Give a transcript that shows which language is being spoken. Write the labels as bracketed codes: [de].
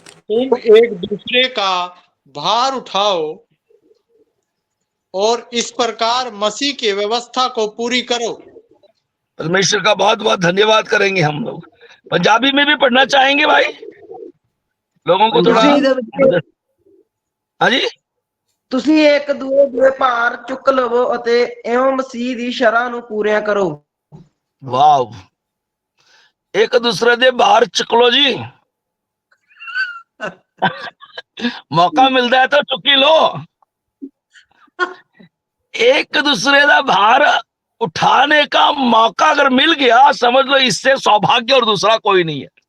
[hi] तुम एक दूसरे का भार उठाओ और इस प्रकार मसीह की व्यवस्था को पूरी करो। परमेश्वर का बहुत बहुत धन्यवाद करेंगे हम लोग। पंजाबी में भी पढ़ना चाहेंगे भाई, लोगों को थोड़ा। [pa] ਤੁਸੀਂ ਇਹਦੇ ਵਿੱਚ [hi] हाँ जी, [pa] ਤੁਸੀਂ ਇੱਕ ਦੂਏ ਦੇ ਭਾਰ ਚੁੱਕ ਲਵੋ ਅਤੇ ਇਉਂ ਮਸੀਹ ਦੀ ਸ਼ਰ੍ਹਾ ਨੂੰ ਪੂਰਿਆ ਕਰੋ। वाह, एक दूसरे दे बाहर चुकलो जी। [hi] मौका मिलता है तो चुकी लो। एक दूसरे का भार उठाने का मौका अगर मिल गया, समझ लो इससे सौभाग्य और दूसरा कोई नहीं है।